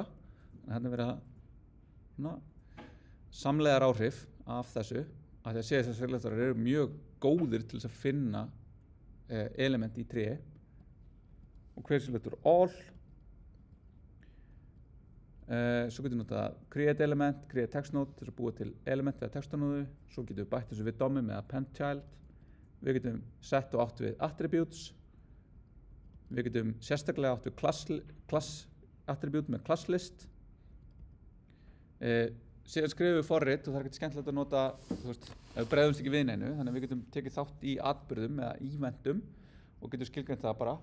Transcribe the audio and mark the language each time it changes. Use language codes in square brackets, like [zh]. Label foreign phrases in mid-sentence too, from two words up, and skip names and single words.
[is] Þannig verið að samlegar áhrif af þessu af því að CSS selektorar eru mjög góðir til þess að finna element í tré og [en] query selector all. [is] Svo getum við notað [en] create element, create text node [is] til að búa til element eða textanóðu. Svo getum við bætt þessu við DOM með [en] append child. [is] Við getum sett og átt við attributes. Við getum sérstaklega átt við [en] class attribute [is] með [en] class list. [is] Síðan skrifum við forrit og það er ekkert skemmtilegt að nota, ef við bregðumst ekki við neinu, þannig að við getum tekið þátt í atburðum eða eventum og getum skilgreint það bara.